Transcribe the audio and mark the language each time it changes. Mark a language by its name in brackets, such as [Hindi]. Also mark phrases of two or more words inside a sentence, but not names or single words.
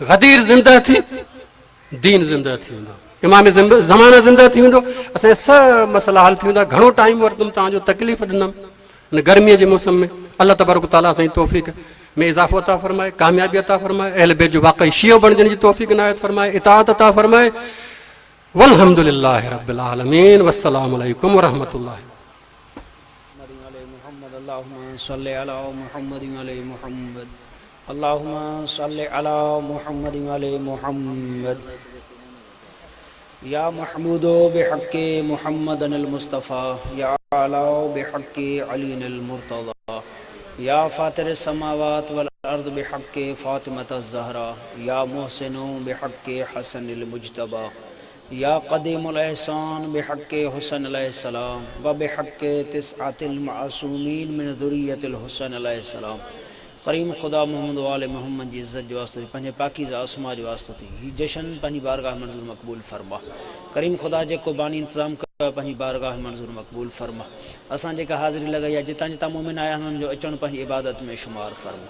[Sindhi] गदीर ज़िंदा थी, दीन ज़िंदा थी वेंदो, इमाम ज़माना ज़िंदा थी वेंदो। असांजा सभु मसला हल थी वेंदा। घणो टाइम वरितुमि, तव्हांजो तकलीफ़ ॾिनमि। गर्मीअ जे मौसम में [Arabic] الله تبارك تعالى [Sindhi] साईं तौफ़ीक़ में इज़ाफ़ो अता फरमाए, कामयाबी अता फरमाए, अहल बैत जो वाक़ई शियो बणजण जी तौफ़ीक़ इनायत फरमाए, इताअत अता फरमाए। [Arabic] والحمد لله رب العالمين. والسلام عليكم ورحمة الله. اللهم صل على محمد وعلى محمد اللهم صل على محمد وآل محمد يا محمود بحق محمد المصطفى يا عالي بحق علي المرتضى يا فاطر السماوات والأرض بحق فاطمة الزهراء يا محسن بحق الحسن المجتبى يا قديم الإحسان بحق الحسين عليه السلام وبحق التسعة المعصومين من ذرية الحسين عليه السلام. [Sindhi] करीम खुदा मोहम्मद वाले मोहम्मद जी इज़्ज़त जो वास्ते पंहिंजे पाकीज़ा आसमा जो वास्ते थी ही जशन पंहिंजी बारगाह मंज़ूर मक़बूल फरमा। करीम खुदा जेको बानी इंतज़ाम कयो पंहिंजी बारगाह मंज़ूर मक़बूल फरमा। असां जेका हाज़िरी लॻाई आहे जितां जितां मोमिन आया हुननि जो अचणु पंहिंजी इबादत में शुमार फरमा।